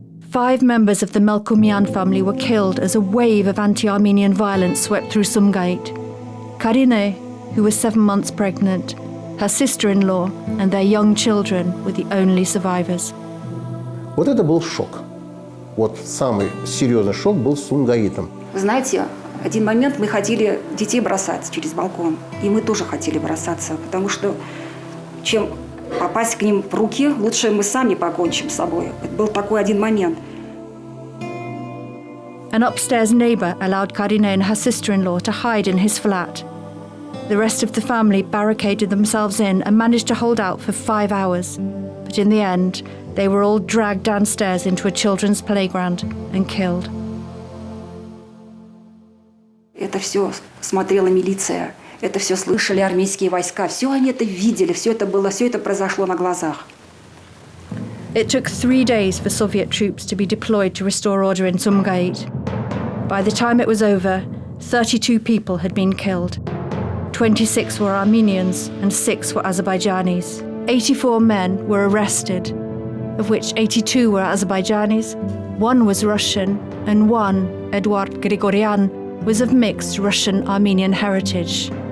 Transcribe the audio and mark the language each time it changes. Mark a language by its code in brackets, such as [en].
[en] Five members of the Melkumian family were killed as a wave of anti-Armenian violence swept through Sumgait. Karine, who was 7 months pregnant, her sister-in-law and their young children were the only survivors. [ru] Вот это был шок. Вот самый серьезный шок был с Сумгаитом. Вы знаете, один момент мы хотели детей бросать через балкон. И мы тоже хотели бросаться, потому что чем попасть к ним в руки, лучше мы сами покончим с собой. Это был такой один момент. [en] An upstairs neighbour allowed Karine and her sister-in-law to hide in his flat. The rest of the family barricaded themselves in and managed to hold out for 5 hours. But in the end, they were all dragged downstairs into a children's playground and killed. [ru] Это все смотрела милиция, это все слышали армейские войска, все они это видели, все это произошло на глазах. [en] It took 3 days for Soviet troops to be deployed to restore order in Sumgait. By the time it was over, 32 people had been killed. 26 were Armenians and 6 were Azerbaijanis. 84 men were arrested, of which 82 were Azerbaijanis, 1 was Russian, and 1, Eduard Grigoryan, was of mixed Russian-Armenian heritage.